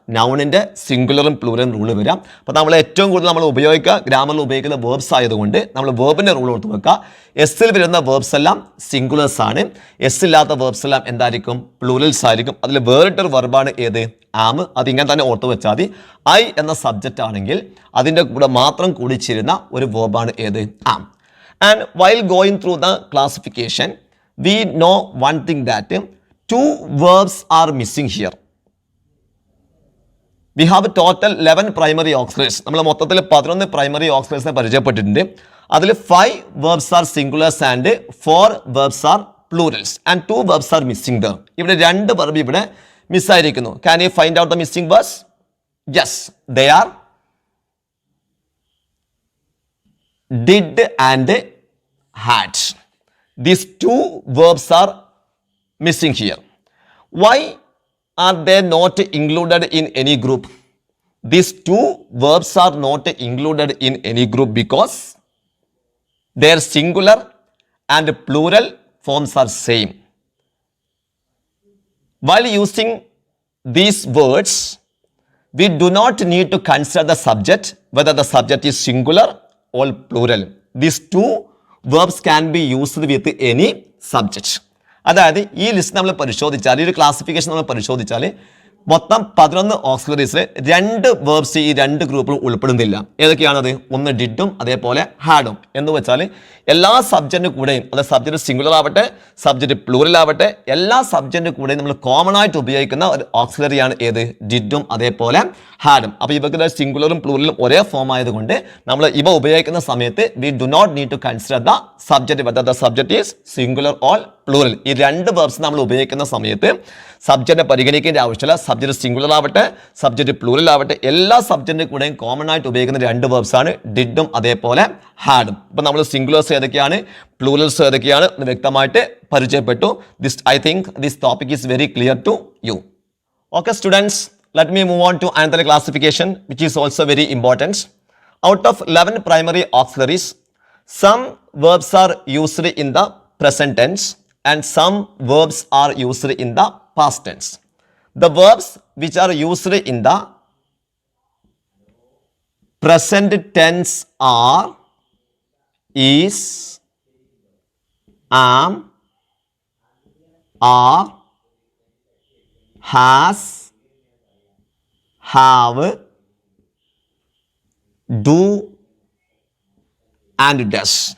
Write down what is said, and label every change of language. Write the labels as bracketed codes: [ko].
[ml] നൗണിൻ്റെ സിംഗുലറും പ്ലൂറലും rule വരിക. അപ്പോൾ നമ്മൾ ഏറ്റവും കൂടുതൽ നമ്മൾ ഉപയോഗിക്കുക ഗ്രാമറിൽ ഉപയോഗിക്കുന്ന വേർബ്സ് ആയതുകൊണ്ട് നമ്മൾ വേർബിൻ്റെ റൂൾ ഓർത്ത് വെക്കുക. എസ്സിൽ വരുന്ന വേർബ്സ് എല്ലാം സിംഗുലേഴ്സ് ആണ്, എസ് ഇല്ലാത്ത വേർബ്സ് എല്ലാം എന്തായിരിക്കും? പ്ലൂറൽസ് ആയിരിക്കും. അതിൽ വേറിട്ടൊരു വെർബാണ് ഏത്? ആം. അതിങ്ങനെ തന്നെ ഓർത്ത് വെച്ചാൽ മതി. ഐ എന്ന സബ്ജക്റ്റ് ആണെങ്കിൽ അതിൻ്റെ കൂടെ മാത്രം കൂടിച്ചേരുന്ന ഒരു വേർബാണ് ഏത്? ആം. [en] And while going through the classification we know one thing, that 2 verbs are missing here. We have a total 11 primary auxiliaries. [ml] നമ്മൾ മൊത്തത്തിൽ 11 primary auxiliaries പരിചയപ്പെട്ടിട്ടുണ്ട്. [en] അതിൽ 5 verbs are singulars and 4 verbs are plurals and 2 verbs are missing there. [ml] ഇവിടെ 2 verb ഇവിടെ മിസ്സായിരിക്കുന്നു. [en] Can you find out the missing verbs? Yes, they are did and had. These 2 verbs are missing here. Why are they not included in any group? These 2 verbs are not included in any group because their singular and plural forms are same. While using these words, we do not need to consider the subject, whether the subject is singular or plural. These 2 verbs can be used with any subject. [ml] അതായത് ഈ list നമ്മൾ പരിശോധിച്ചാൽ, ഈ ഒരു classification നമ്മൾ പരിശോധിച്ചാൽ മൊത്തം 11 ഓക്സിലറീസിൽ 2 verbs ഈ 2 ഗ്രൂപ്പിലും ഉൾപ്പെടുന്നില്ല. ഏതൊക്കെയാണത്? ഒന്ന് ഡിഡും അതേപോലെ ഹാഡും. എന്ന് വെച്ചാൽ എല്ലാ സബ്ജക്റ്റിന് കൂടെയും, അത് സബ്ജക്റ്റ് സിംഗുലർ ആവട്ടെ സബ്ജക്റ്റ് പ്ലൂറൽ ആവട്ടെ, എല്ലാ സബ്ജക്റ്റിന് കൂടെയും നമ്മൾ കോമൺ ആയിട്ട് ഉപയോഗിക്കുന്ന ഒരു ഓക്സിലറിയാണ് ഏത്? ഡിഡും അതേപോലെ ഹാഡും. അപ്പോൾ ഇവർക്ക് സിംഗുലറും പ്ലൂറലും ഒരേ ഫോം ആയതുകൊണ്ട് നമ്മൾ ഇവ ഉപയോഗിക്കുന്ന സമയത്ത് [en] We do not need to consider the subject whether the subject is singular or plural. [ml] ഈ 2 വേർബ്സ് നമ്മൾ ഉപയോഗിക്കുന്ന സമയത്ത് സബ്ജക്റ്റിനെ പരിഗണിക്കേണ്ട ആവശ്യമില്ല. സബ്ജക്റ്റ് സിംഗുലർ ആവട്ടെ സബ്ജക്റ്റ് പ്ലൂറൽ ആവട്ടെ, എല്ലാ സബ്ജക്റ്റിന്റെ കൂടെയും കോമൺ ആയിട്ട് ഉപയോഗിക്കുന്ന 2 വേർബ്സ് ആണ് ഡിഡും അതേപോലെ ഹാഡും. ഇപ്പം നമ്മൾ സിംഗുലേഴ്സ് ഏതൊക്കെയാണ്, പ്ലൂറൽസ് ഏതൊക്കെയാണ് എന്ന് വ്യക്തമായിട്ട് പരിചയപ്പെട്ടു. [en] I think this topic is very clear to you. Okay students, let me move on to another classification which is also very important. Out of 11 primary auxiliaries, some verbs are used in the present tense and some verbs are used in the past tense. The verbs which are used in the present tense are is, am, are, has, have, do and does.